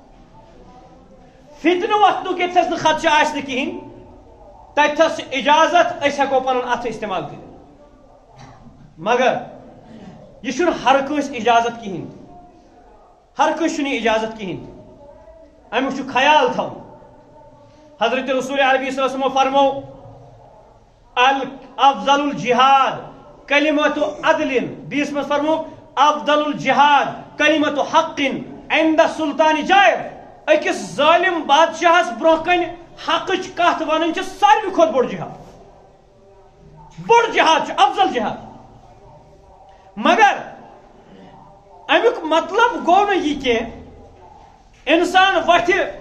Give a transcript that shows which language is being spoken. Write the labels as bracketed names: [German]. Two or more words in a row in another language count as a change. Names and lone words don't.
[Kashmiri] فتنہٕ وۄتھنُک ییٚتھس نہٕ خدشہٕ آسہِ نہٕ کِہیٖنۍ تتھس چھِ اجازت أسۍ ہٮ۪کو پنُن اتھٕ استعمال کٔرِتھ مگر یہِ چھُنہٕ ہر کٲنٛسہِ اجازت کِہیٖنۍ تہِ ہر کٲنٛسہِ چھُنہٕ یہِ اجازت کِہیٖنۍ تہِ امیُک چھُ خیال تھاوُن حضرت رسول عربی [Arabic] صلی اللہ علیہ وسلم [Kashmiri] فرمو [Arabic] افضل الجہاد کلمت عدل [Kashmiri] بیس منٛز فرمو [Arabic] افضل الجہاد کلمت حق عند سلطان جائر [Kashmiri] أکِس ظٲلِم بادشاہس برونٛہہ کنہِ حقٕچ کتھ ونٕنۍ چھِ ساروی کھۄتہٕ بوٚڑ جہاد بوٚڑ جہاد چھُ افضل جہاد مگر امیُک مطلب گوٚو نہٕ یہِ کینٛہہ انسان وتھِ